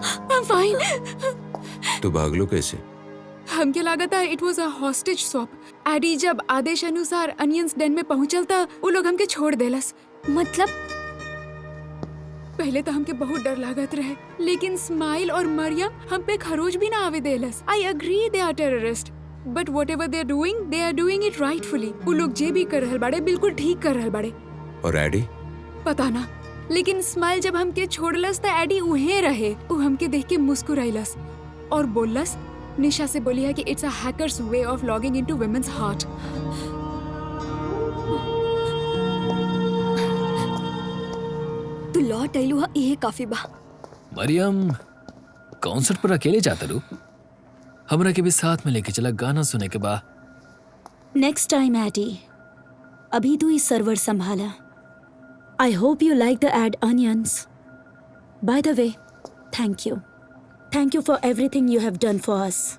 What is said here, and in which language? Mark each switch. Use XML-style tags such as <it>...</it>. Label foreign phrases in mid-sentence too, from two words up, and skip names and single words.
<en>I'm fine.</en> <bho>तू भाग लो कैसे? हमके लागत है</bho> <en>it was a hostage swap.</en> <bho>एडी जब आदेश अनुसार अनियंस डेन में पहुंचल था, वो लोग हमके छोड़ देलस। मतलब? पहले तो हमके बहुत डर लागत रहे, लेकिन स्माइल और मरियम हम पे खरोच भी ना आवे देलस।</bho> <en>I agree they are terrorist, but whatever they are doing it rightfully.</en> <bho>वो लोग जे भी कर रहल बाड़े बिल्कुल ठीक कर रहल बाड़े। और एडी? पता ना, लेकिन स्माइल जब हमके छोड़लस त एडी उहे रहे। वो हमके देख के मुस्कुराइलस और बोललस, निशा से बोली है कि</bho> <en>it's a hacker's way of logging into women's heart.</en> <bho>तू लौट आइलू हा, यही काफी बा। मरियम, कॉन्सर्ट पर अकेले जाता रू? हमरा के भी साथ में लेके चला, गाना सुने के बाद।</bho> <en>next time</en> <bho>एडी, अभी तू इस सर्वर संभाला।</bho> <en>I hope you like the ad onions. By the way, thank you. Thank you for everything you have done for us.</en>